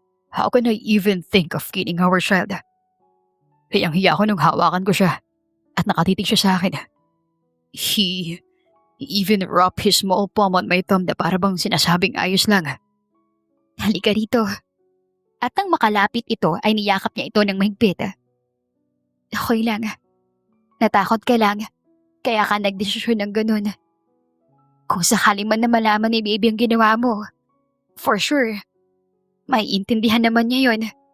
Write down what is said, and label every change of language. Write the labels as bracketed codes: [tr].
[en] How can I even think of killing our child? [tl] Hiyang-hiya ako nung hawakan ko siya at nakatitig siya sa akin. [en] He even rubbed his small palm on my thumb [tl] na parabang sinasabing ayos lang. Halika rito. At nang makalapit ito ay niyakap niya ito ng mahigpit. Okay lang. Natakot ka lang. Kaya ka nagdesisyon ng ganun. Kung sakali man na malaman ni baby ang ginawa mo, for sure, may intindihan naman niya yon.